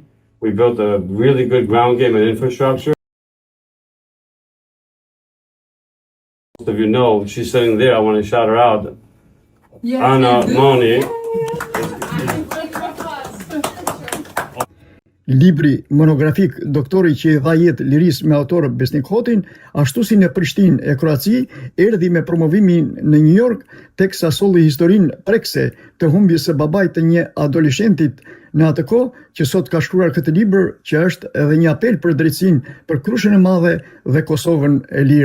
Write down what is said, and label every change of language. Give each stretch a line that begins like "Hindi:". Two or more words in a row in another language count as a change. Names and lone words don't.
English: We built a really good ground game and infrastructure. Most of you know, she's sitting there. I want to shout her out. Yes, Anna Moni.
Albanian: Libri monografik doktori që i dha jetë lirisë me autor Besnik Hotin, ashtu si në Prishtinë e Kroaci, erdhi me promovimin në
English: New York,
Albanian: teksa solli historinë prekse të humbjes së babait të një adoleshentit në atë kohë, që sot ka shkruar këtë libër, që është edhe një apel për drejtësinë për Krushën e Madhe dhe Kosovën e lirë.